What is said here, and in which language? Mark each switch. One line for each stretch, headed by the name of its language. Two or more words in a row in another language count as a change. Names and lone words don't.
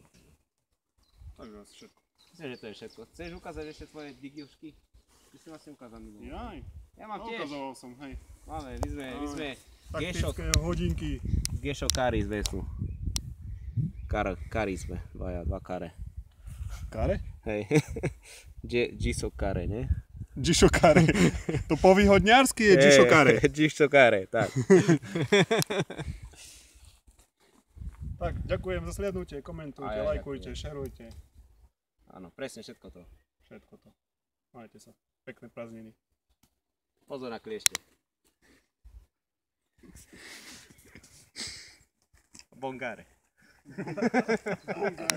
Slovak: Takže asi všetko. Myslím, že to je všetko. Chceš ukázať ešte tvoje digiušky? Ty si vlastne ukázal minulý. Jaj, Ja mám tiež. ukazoval som, hej. Máme, my sme Taktické hodinky. Gešo Kari sme tu. Kari sme, dva kare. Kare? Hej. Giso Kare, ne? Gisho Kare. To po výhodňarsky je Gisho Kare. Giso Kare, tak. Tak, ďakujem za slednutie, komentujte, A ja lajkujte, ďakujem. šerujte. Áno, presne všetko to. Všetko to. Majte sa. Pekné prázdniny. Pozor na kliešte. Bongare.